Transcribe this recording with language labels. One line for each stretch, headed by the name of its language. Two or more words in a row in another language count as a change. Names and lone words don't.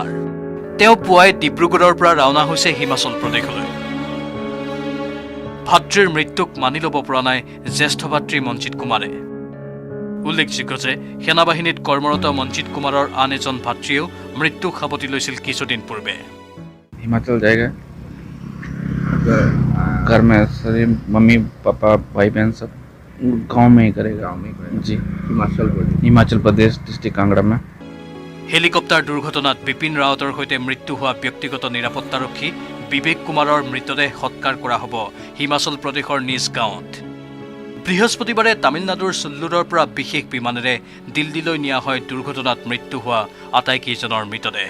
Assamese: তেওঁ পুৱাই ডিব্ৰুগড়ৰ পৰা ৰাওনা হৈছে হিমাচল প্ৰদেশলৈ। ভাতৃৰ মৃত্যুক মানি ল'ব পৰা নাই জ্যেষ্ঠ ভাতৃ মঞ্জিত কুমাৰে। উল্লেখযোগ্য যে সেনাবাহিনীত কৰ্মৰত মঞ্জিত কুমাৰৰ আন এজন ভাতৃয়েও মৃত্যুক সাবটি লৈছিল কিছুদিন পূৰ্বে।
Hindi: हिमाचल जाएगा, घर में सभी मम्मी पापा भाई बहन सब गांव में ही करेगा। जी हिमाचल प्रदेश डिस्ट्रिक्ट कांगड़ा में।
Assamese: হেলিকপ্টাৰ দুৰ্ঘটনাত বিপিন ৰাৱতৰ সৈতে মৃত্যু হোৱা ব্যক্তিগত নিৰাপত্তাৰক্ষী বিবেক কুমাৰৰ মৃতদেহ সৎকাৰ কৰা হ'ব হিমাচল প্ৰদেশৰ নিজ গাঁৱত। বৃহস্পতিবাৰে তামিলনাডুৰ চুল্লুৰৰ পৰা বিশেষ বিমানেৰে দিল্লীলৈ নিয়া হয় দুৰ্ঘটনাত মৃত্যু হোৱা আটাইকেইজনৰ মৃতদেহ।